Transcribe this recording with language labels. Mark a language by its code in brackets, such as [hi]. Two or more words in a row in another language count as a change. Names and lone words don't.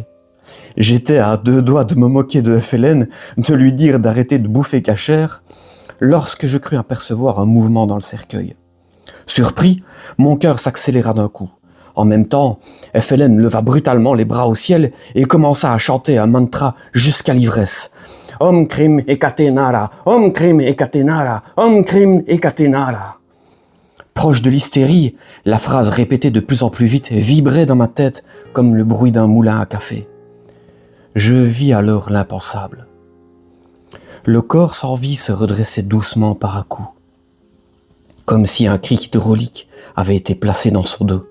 [fr] J'étais à deux doigts de me moquer de FLN, de lui dire d'arrêter de bouffer cachère, lorsque je crus apercevoir un mouvement dans le cercueil. Surpris, mon cœur s'accéléra d'un coup. En même temps, FLN leva brutalement les bras au ciel et commença à chanter un mantra jusqu'à l'ivresse. [sa] Om Krim Ekatenara, Om Krim Ekatenara, Om Krim Ekatenara. [fr] Proche de l'hystérie, la phrase répétée de plus en plus vite vibrait dans ma tête comme le bruit d'un moulin à café. Je vis alors l'impensable. Le corps sans vie se redressait doucement par à coups, comme si un cric hydraulique avait été placé dans son dos.